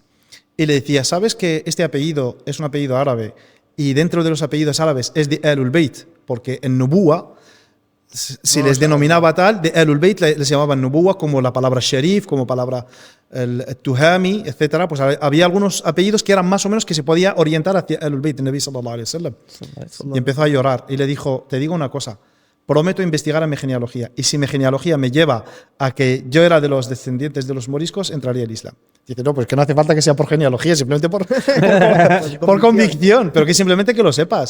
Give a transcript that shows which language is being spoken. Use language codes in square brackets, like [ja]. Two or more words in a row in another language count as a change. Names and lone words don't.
[es] Y le decía, ¿sabes que este apellido es un apellido árabe? Y dentro de los apellidos árabes es de [ar] أهل البيت, [es] porque en Nubuwa si les denominaba tal, de [ar] أهل البيت [es] les llamaban Nubuwa, como la palabra Sharif, como palabra el Tuhami, etcétera. Pues había algunos apellidos que eran más o menos que se podía orientar hacia [ar] أهل البيت, [es] el [ar] النبي صلى الله عليه وسلم. [es] Y empezó a llorar y le dijo, te digo una cosa, prometo investigar en mi genealogía, y si mi genealogía me lleva a que yo era de los descendientes de los moriscos, entraría al Islam. Dice, no, pues que no hace falta que sea por genealogía, simplemente por convicción, pero que simplemente que lo sepas.